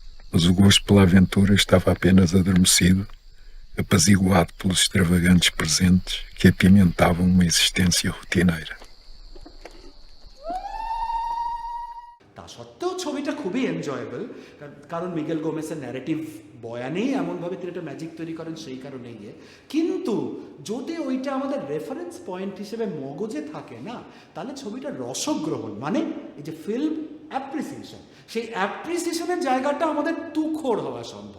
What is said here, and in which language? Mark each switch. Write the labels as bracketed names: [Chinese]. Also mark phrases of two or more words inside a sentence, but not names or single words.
[Portuguese] mas o gosto pela aventura estava apenas adormecido, apaziguado pelos extravagantes presentes que apimentavam uma existência rotineira. [Bangla] তা সত্ত্বেও ছবিটা খুবই এনজয়েবল, কারণ মিগেল গোমেসের ন্যারেটিভ বয়ানেই এমনভাবে তিনি একটা ম্যাজিক তৈরি করেন, সেই কারণেই কিন্তু যদি ওইটা আমাদের [English] reference point [Bangla] হিসেবে মগজে থাকে না, তাহলে ছবিটা রসগ্রহণ মানে এই যে [English] film appreciation, [Bangla] সেই অ্যাপ্রিসিয়েশনের জায়গাটা আমাদের তুখোড় হওয়া সম্ভব।